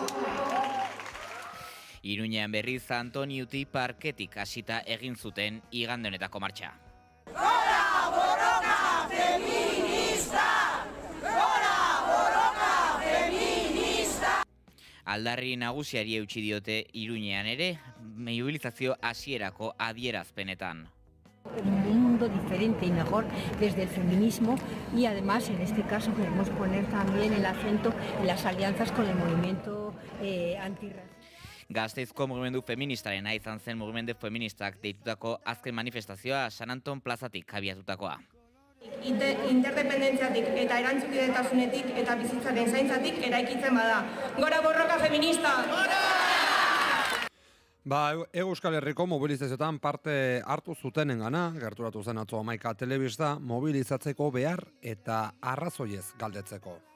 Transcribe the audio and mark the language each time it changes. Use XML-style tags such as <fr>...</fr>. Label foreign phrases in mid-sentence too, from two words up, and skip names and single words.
<eu>Iruñean berriz Antoniuti parketik hasita egin zuten igande honetako martxa. Gora borroka feminista! Gora borroka feminista! Aldarri nagusiari eutsi diote Iruñean ere, mobilizazio hasierako adierazpenetan.</eu> <es>Un mundo diferente y mejor desde el feminismo y además en este caso queremos poner también el acento en las alianzas con el movimiento antirracista.</es> <eu>Gasteizko mugimendu feministarena izan zen mugimendu feministak deitutako azken manifestazioa San Anton plazatik abiatutakoa. Interdependentziatik eta erantzukidetasunetik eta bizitzaren zaintzatik eraikitzen bada. Gora borroka feminista! Euskal Herriko mobilizazioetan parte hartu zutenengana, gerturatu zen atzo 11 telebista, mobilizatzeko behar eta arrazoiez galdetzeko.</eu>